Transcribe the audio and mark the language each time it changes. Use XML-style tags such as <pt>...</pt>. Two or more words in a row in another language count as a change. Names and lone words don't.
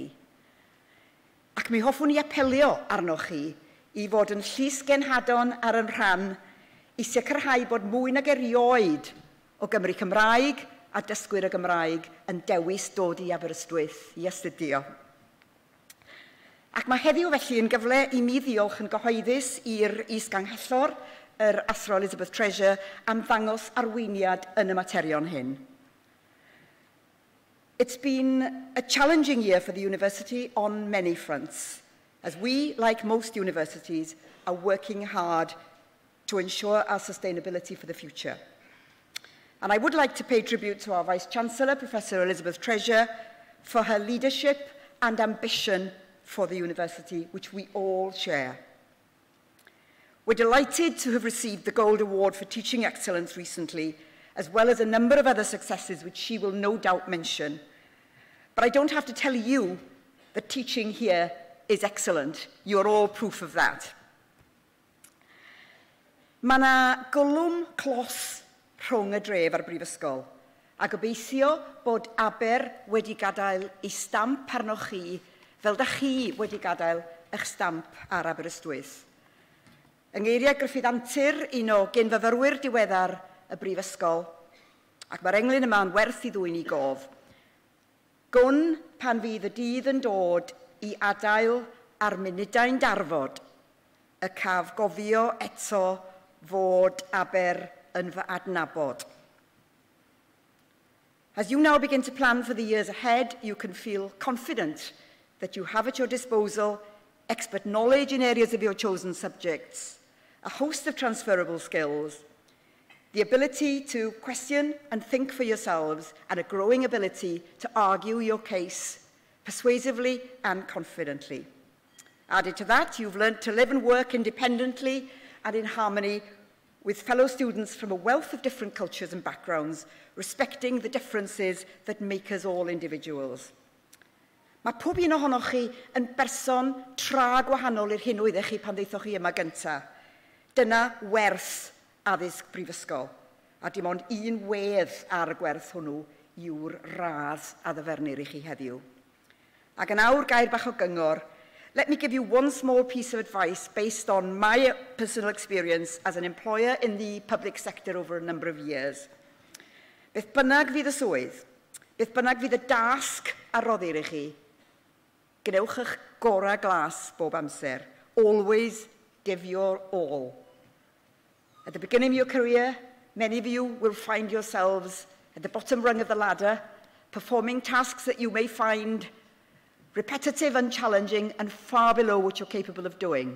<cy>Ac mi hoffwn i apelio arnoch chi i fod yn llys genhadon ar yn rhan i sicrhau bod mwy nag erioed o Gymru Cymraeg a dysgwyr y Gymraeg yn dewis dod i Aberystwyth i astudio. Ac mae heddiw felly yn gyfle i mi ddiolch yn gyhoeddus i'r is-ganghellor, yr Athro Elizabeth Treasure, am ddangos arweiniad yn y materion hyn.</cy> <en>It's been a challenging year for the university on many fronts, as we, like most universities, are working hard to ensure our sustainability for the future. And I would like to pay tribute to our Vice-Chancellor, Professor Elizabeth Treasure, for her leadership and ambition for the university, which we all share. We're delighted to have received the Gold Award for Teaching Excellence recently, as well as a number of other successes which she will no doubt mention. But I don't have to tell you that teaching here is excellent. You're all proof of that.</en> <cy>Mae yna golwm clos rhwng y dref a'r brifysgol, a gobeithio bod Aber wedi gadael ei stamp arnoch chi fel da chi wedi gadael eich stamp ar Aberystwyth. Yng ngeiriau Gruffydd Antur, un o gyn-fyfyrwyr diweddar y brifysgol, ac mae'r englyn yma'n werth i ddwy'n i gof. Gwn pan fydd y dydd yn dod i adael ar munudau'n darfod, y caf gofio eto fod Aber yn fy adnabod.</cy> <en>As you now begin to plan for the years ahead, you can feel confident that you have at your disposal expert knowledge in areas of your chosen subjects, a host of transferable skills, the ability to question and think for yourselves, and a growing ability to argue your case persuasively and confidently. Added to that, you've learned to live and work independently and in harmony with fellow students from a wealth of different cultures and backgrounds, respecting the differences that make us all individuals.</en> <cy>Mae pob un ohonoch chi yn berson tra gwahanol i'r hyn oeddech chi pan ddeithoch chi yma gyntaf. Dyna werth addysg brifysgol, a dim ond un wedd ar y gwerth hwnnw yw'r radd a ddyfernir i chi heddiw. Ac yn awr gair bach o gyngor,</cy> <en>let me give you one small piece of advice based on my personal experience as an employer in the public sector over a number of years.</en> <cy>Beth bynnag fydd y swydd, beth bynnag fydd y dasg a roddir i chi, gnewch eich gorau glas bob amser.</cy> <en>Always give your all. At the beginning of your career, many of you will find yourselves at the bottom rung of the ladder, performing tasks that you may find repetitive and challenging and far below what you're capable of doing.</en>